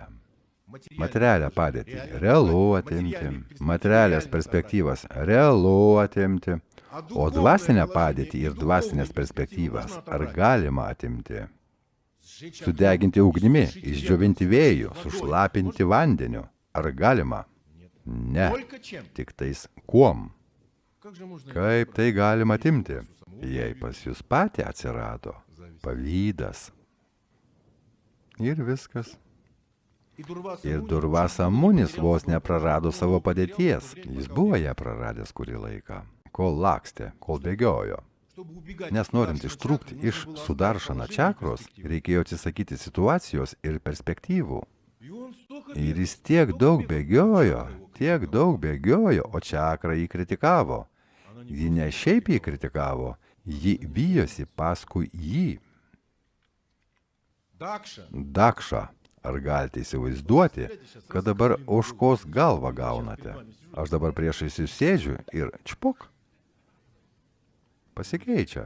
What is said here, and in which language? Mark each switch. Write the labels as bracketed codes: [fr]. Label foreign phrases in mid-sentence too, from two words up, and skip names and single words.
[lt] Materialią padėtį realu atimti, materialias perspektyvas realu atimti, o dvasinę padėtį ir dvasinės perspektyvas ar galima atimti? Sudeginti ugnimi, išdžiovinti vėju, sušlapinti vandeniu. Ar galima? Ne, [ru] Только чем? [lt] tik tais kuom. [ru] Как же можно [lt] Kaip tai galima atimti, jei pas jūs patį atsirado pavydas? Ir viskas. [ru] И Дурваса [lt] Ir [ru] Муни [lt] Durvasa Munis vos neprarado savo padėties. Jis buvo ją praradęs kurį laiką, kol lakstė, kol bėgiojo. [ru] чтобы убегать [lt] Nes [ru] от [lt] norint [ru] Сударшана [lt] ištrūkti [ru] чакры, [lt] iš [ru] нужно было [lt] Sudaršana [ru] оставить [lt] čakros, [ru] положение и [lt] reikėjo atsisakyti situacijos ir perspektyvų. [ru] И он столько [lt] Ir [ru] бегал, [lt] jis tiek [ru] столько [lt] daug [ru] бегал, [lt] bėgiojo, [ru] чакра его [lt] tiek [ru] критиковала. [lt] daug bėgiojo, o čakra jį kritikavo. [ru] Она не [lt] Ji ne šiaip jį kritikavo, ji bijosi paskui jį. [ru] Дакша. [lt] Dakša, ar galite įsivaizduoti, kad dabar ožkos galvą gaunate? Aš dabar priešais jūs sėdžiu ir čpok. Pasikeičia.